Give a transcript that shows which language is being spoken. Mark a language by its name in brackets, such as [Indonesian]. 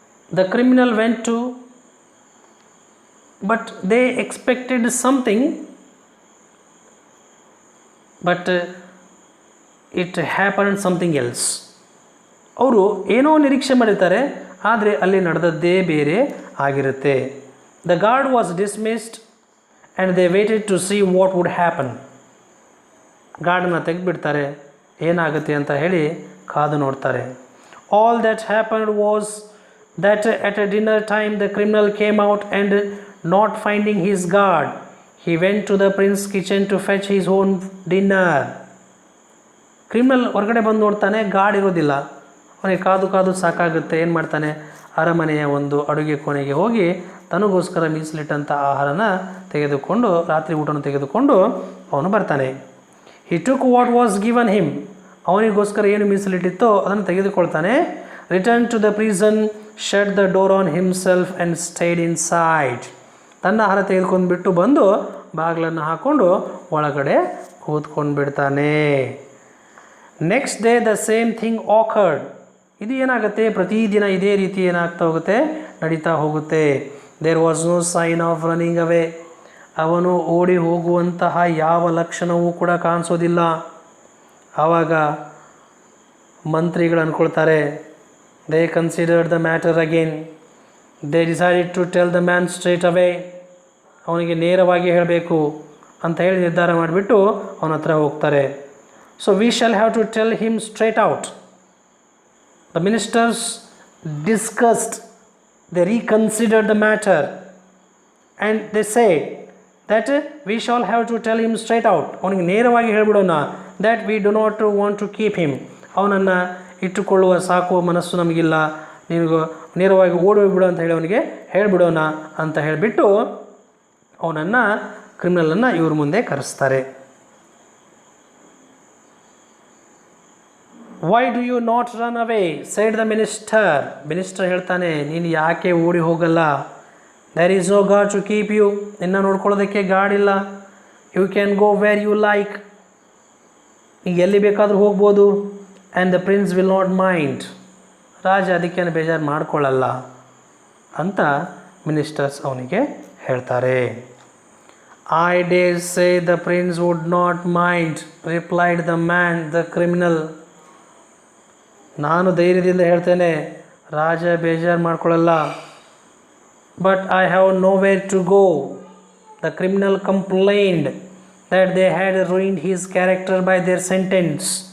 [English] The criminal went to, but they expected something, but it happened something else. [Kannada] ಅವರು ಏನೋ ನಿರೀಕ್ಷೆ ಮಾಡಿರ್ತಾರೆ, ಆದರೆ ಅಲ್ಲಿ ನಡೆದದ್ದೇ ಬೇರೆ ಆಗಿರುತ್ತೆ. [English] The guard was dismissed and they waited to see what would happen. [Kannada] ಗಾರ್ಡನ್ನ ತೆಗೆದುಬಿಡ್ತಾರೆ, ಏನಾಗುತ್ತೆ ಅಂತ ಹೇಳಿ ಕಾದು ನೋಡ್ತಾರೆ. [English] All that happened was that at a dinner time the criminal came out and not finding his guard, he went to the prince's kitchen to fetch his own dinner. [Kannada] Criminal ಹೊರಗಡೆ ಬಂದು ನೋಡ್ತಾನೆ, guard ಇರೋದಿಲ್ಲ. ಅವನಿಗೆ ಕಾದು ಸಾಕಾಗುತ್ತೆ. ಏನು ಮಾಡ್ತಾನೆ, ಅರಮನೆಯ ಒಂದು ಅಡುಗೆ ಕೋಣೆಗೆ ಹೋಗಿ ತನಗೋಸ್ಕರ ಮೀಸಲಿಟ್ಟಂಥ ಆಹಾರನ ತೆಗೆದುಕೊಂಡು, ರಾತ್ರಿ ಊಟವನ್ನು ತೆಗೆದುಕೊಂಡು ಅವನು ಬರ್ತಾನೆ. [English] he took what was given him. [Kannada] ಅವನಿಗೋಸ್ಕರ ಏನು ಮೀಸಲಿಟ್ಟಿತ್ತೋ ಅದನ್ನು ತೆಗೆದುಕೊಳ್ತಾನೆ. [English] returned to the prison, shut the door on himself and stayed inside. [Kannada] ತನ್ನ ಆಹಾರ ತೆಗೆದುಕೊಂಡು ಬಿಟ್ಟು ಬಂದು ಬಾಗಿಲನ್ನು ಹಾಕ್ಕೊಂಡು ಒಳಗಡೆ ಕೂತ್ಕೊಂಡು ಬಿಡ್ತಾನೆ. [English] Next day the same thing occurred. [Kannada] ಇದು ಏನಾಗುತ್ತೆ, ಪ್ರತಿದಿನ ಇದೇ ರೀತಿ ಏನಾಗ್ತಾ ಹೋಗುತ್ತೆ, ನಡೀತಾ ಹೋಗುತ್ತೆ. [English] There was no sign of running away. [Kannada] ಅವನು ಓಡಿ ಹೋಗುವಂತಹ ಯಾವ ಲಕ್ಷಣವೂ ಕೂಡ ಕಾಣಿಸೋದಿಲ್ಲ. ಆವಾಗ ಮಂತ್ರಿಗಳು ಅಂದ್ಕೊಳ್ತಾರೆ, [English] They considered the matter again. They decided to tell the man straight away. [Kannada] ಅವನಿಗೆ ನೇರವಾಗಿ ಹೇಳಬೇಕು ಅಂತ ಹೇಳಿ ನಿರ್ಧಾರ ಮಾಡಿಬಿಟ್ಟು ಅವನ ಹತ್ರ ಹೋಗ್ತಾರೆ. [English] So we shall have to tell him straight out. The ministers discussed, they reconsidered the matter and they said that we shall have to tell him straight out. [Kannada] ಅವನಿಗೆ ನೇರವಾಗಿ ಹೇಳಿಬಿಡೋಣ, [English] that we do not want to keep him. [Kannada] ಅವನನ್ನು ಇಟ್ಟುಕೊಳ್ಳುವ ಸಾಕುವ ಮನಸ್ಸು ನಮಗಿಲ್ಲ, ನಿನಗೆ ನೇರವಾಗಿ ಓಡೋಗ್ಬಿಡು ಅಂತ ಹೇಳಿ ಅವನಿಗೆ ಹೇಳಿಬಿಡೋಣ ಅಂತ ಹೇಳಿಬಿಟ್ಟು ಅವನನ್ನು, ಕ್ರಿಮಿನಲನ್ನು ಇವ್ರ ಮುಂದೆ ಕರೆಸ್ತಾರೆ. [English] Why do you not run away said the minister. [Kannada] Minister ಹೇಳ್ತಾನೆ, ನೀನು ಯಾಕೆ ಓಡಿ ಹೋಗಲ್ಲ? [English] There is no god to keep you. [Kannada] ನಿನ್ನ ನೋಡ್ಕೊಳ್ಳೋದಕ್ಕೆ ಗಾಡ್ ಇಲ್ಲ. [English] You can go where you like. [Kannada] ಈಗ ಎಲ್ಲಿ ಬೇಕಾದರೂ ಹೋಗ್ಬೋದು. [English] And the prince will not mind. [Kannada] ರಾಜ ಅದಕ್ಕೇನು ಬೇಜಾರು ಮಾಡ್ಕೊಳ್ಳಲ್ಲ ಅಂತ ಮಿನಿಸ್ಟರ್ಸ್ ಅವನಿಗೆ ಹೇಳ್ತಾರೆ. [English] I dare say the prince would not mind, replied the man the criminal. [Kannada] ನಾನು ಧೈರ್ಯದಿಂದ ಹೇಳ್ತೇನೆ, ರಾಜ ಬೇಜಾರು ಮಾಡ್ಕೊಳ್ಳಲ್ಲ. [English] But I have nowhere to go. The criminal complained that they had ruined his character by their sentence.